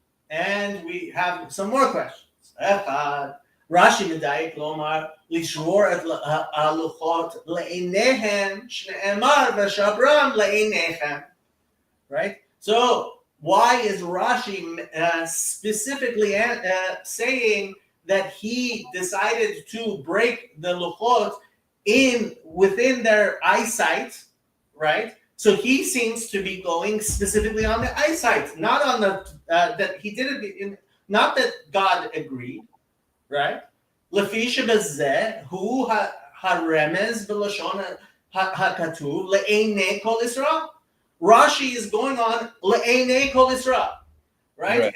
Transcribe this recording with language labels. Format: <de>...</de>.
<en>And we have some more questions.</en> <he>Rashi מדייק לומר לשבור את הלוחות לעיניהם שנאמר ושברם לעיניכם.</he> <en>Right? So why is Rashi specifically saying that he decided to break the luchot within their eyesight, right? So he seems to be going specifically on the eyesight, not on the that he did it not that God agreed, right?</en> <he>לפי שבזה הוא הרמז בלשון הכתוב לעיני כל ישראל.</he> <en>Rashi is going on</en> <he>לעיני כל ישראל,</he> <en>right?</en>